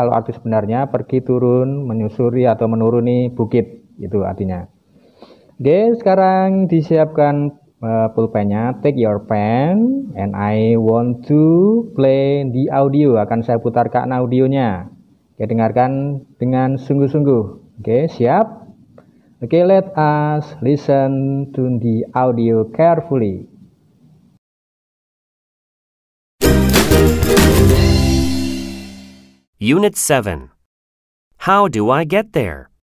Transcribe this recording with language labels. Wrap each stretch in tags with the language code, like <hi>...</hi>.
<id>Kalau arti sebenarnya pergi turun, menyusuri atau menuruni bukit, itu artinya. Oke, sekarang disiapkan pulpennya.</id> <en>Take your pen and I want to play the audio.</en> <id>Akan saya putarkan audionya. Oke, dengarkan dengan sungguh-sungguh. Oke, siap?</id> <en>Okay, let us listen to the audio carefully. Unit 7. How do I get there?</en>